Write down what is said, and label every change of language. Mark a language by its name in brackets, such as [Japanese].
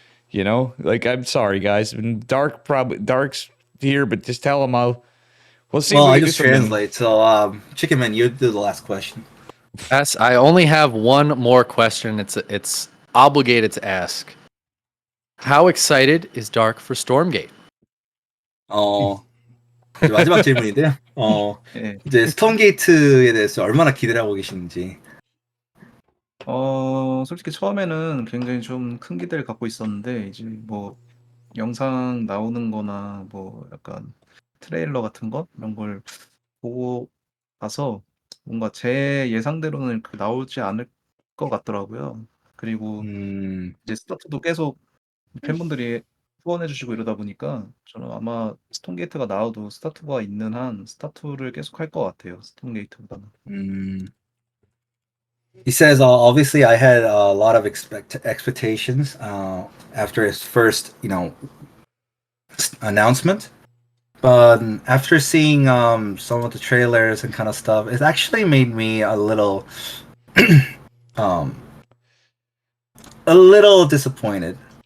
[English] You know, like I'm sorry, guys. And Dark's here, but just tell him we'll see. Well, I just translate. So, Chicken Man, you do the last question. Yes, I only have one more question. It's obligated to ask. How excited is Dark for Stormgate? [Korean] 이제 마지막 질문인데요. 예. 이제 스톰게이트에 대해서 얼마나 기대를 하고 계시는지. 솔직히 처음에는 굉장히 좀 큰 기대를 갖고 있었는데 이제 뭐 영상 나오는 거나 뭐 약간 트레일러 같은 거 이런 걸 보고 나서 뭔가 제 예상대로는 나오지 않을 것 같더라고요. 그리고 이제 스타트도 계속 팬분들이 후원해 주시고 이러다 보니까 저는 아마 스톤게이트가 나와도 스타투가 있는 한 스타투를 계속 할 것 같아요. 스톤게이트보다는. [English] He says, obviously, I had a lot of expectations after his first, announcement. But after seeing some of the trailers and kind of stuff, it actually made me a little, a little disappointed.